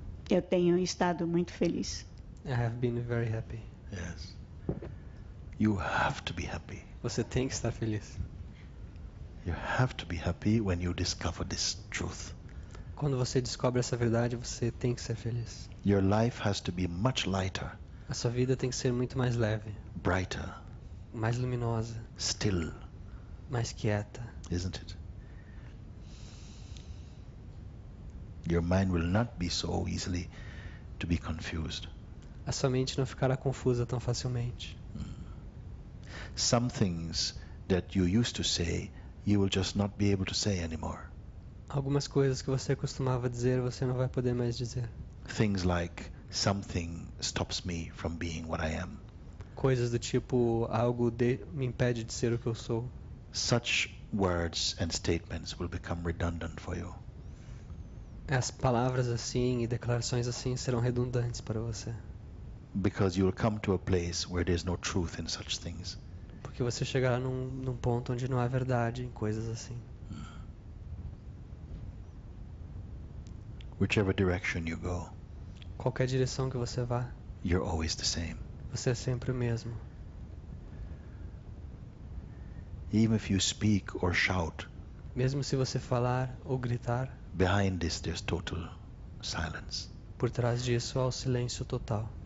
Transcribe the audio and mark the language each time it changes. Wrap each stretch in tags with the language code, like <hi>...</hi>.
<pt>eu tenho estado muito feliz.</pt> <en>I have been very happy. Yes. You have to be happy.</en> <pt>Você tem que estar feliz.</pt> <en>You have to be happy when you discover this truth.</en> <pt>Quando você descobre essa verdade, você tem que ser feliz.</pt> <en>Your life has to be much lighter,</en> <pt>A sua vida tem que ser muito mais leve,</pt> <en>brighter,</en> <pt>mais luminosa,</pt> <en>still,</en> <pt>mais quieta.</pt> <en>isn't it? Your mind will not be so easily to be confused.</en> <pt>A sua mente não ficará confusa tão facilmente.</pt> <en>Some things that you used to say, you will just not be able to say anymore.</en> <pt>Algumas coisas que você costumava dizer, você não vai poder mais dizer.</pt> <en>Things like, something stops me from being what I am.</en> <pt>Coisas do tipo, me impede de ser o que eu sou.</pt> <en>Such words and statements will become redundant for you.</en> <pt>As palavras assim e declarações assim serão redundantes para você.</pt> <en>Because you will come to a place where there's no truth in such things.</en> <pt>Porque você chegará num ponto onde não há verdade em coisas assim.</pt> <en>Whichever direction you go,</en> <pt>Qualquer direção que você vá,</pt> <en>you're always the same.</en> <pt>você é sempre o mesmo.</pt> <en>Even if you speak or shout,</en> <pt>Mesmo se você falar ou gritar,</pt> <en>Behind this, there's total silence</en> <pt>Por trás disso há o silêncio total</pt>